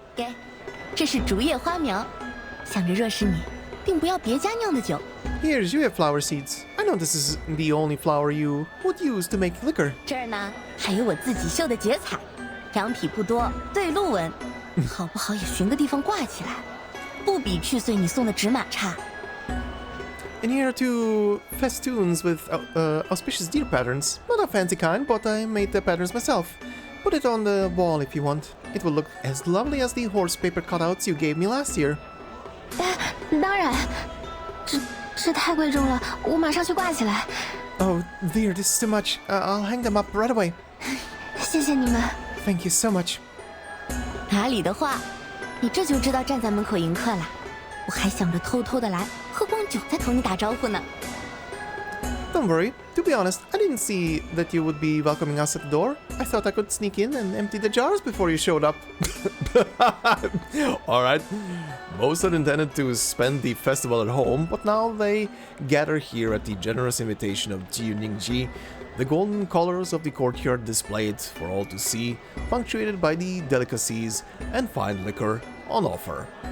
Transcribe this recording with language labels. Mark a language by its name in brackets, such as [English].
[Chinese] 给，这是竹叶花苗，想着若是你，定不要别家酿的酒。 [English] Here's you have flower seeds. I know this is the only flour you would use to make liquor. [Chinese] 这儿呢还有我自己绣的结彩，量体不多，对鹿纹，好不好也寻个地方挂起来，不比去岁你送的纸马差。 [English] And here are 2 festoons with auspicious deer patterns. Not a fancy kind, but I made the patterns myself. Put it on the wall if you want. It will look as lovely as the horse paper cutouts you gave me last year. [Chinese] 当然，这太贵重了，我马上去挂起来。 [English] Oh dear, this is too much. I'll hang them up right away. [Chinese] 谢谢你们。 [English] Thank you so much. [Chinese] 哪里的话，你这就知道站在门口迎客啦。我还想着偷偷的来，喝光酒再同你打招呼呢。 [English] Don't worry. To be honest, I didn't see that you would be welcoming us at the door. I thought I could sneak in and empty the jars before you showed up. Alright. Most had intended to spend the festival at home, but now they gather here at the generous invitation of Jiu Niangzi, the golden colors of the courtyard displayed for all to see, punctuated by the delicacies and fine liquor on offer.